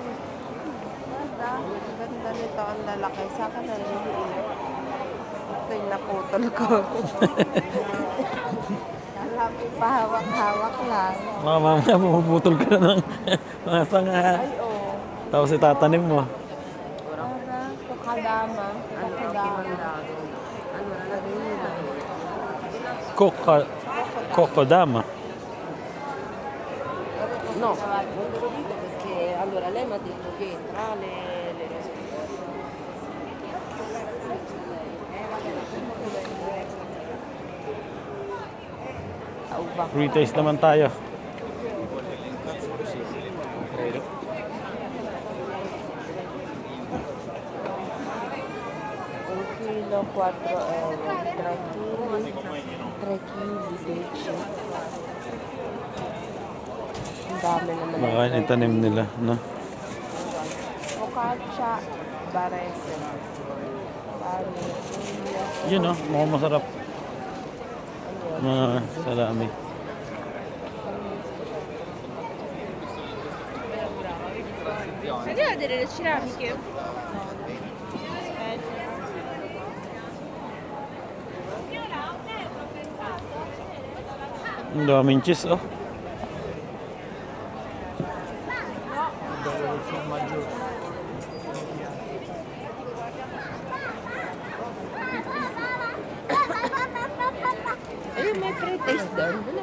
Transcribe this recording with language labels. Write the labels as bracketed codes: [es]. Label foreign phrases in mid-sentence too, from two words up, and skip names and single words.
[tl] Ganda nito ang lalaki. Sa akin na liliit. Ito yung naputol ko. Pahawak-hawak lang. Mga mamaya pumuputol ka na ng mga sanga. Ay, oo. Tapos itatanim mo. Kokadama. Kokodama. [it] No, non te lo dico perché allora lei mi ha detto che tra le uva. [tl] Pre-taste naman tayo. [it] Un chilo 4 euro, 3 kg invece. [tl] Ang dami naman. Baka itanim nila, no? Focaccia Barese. Yun, no? Mukhang masarap. Mga salami. [it] Andiamo a vedere le ceramiche. [tl] Ang daming cheese, oh. Ayun, may pre-taste doon.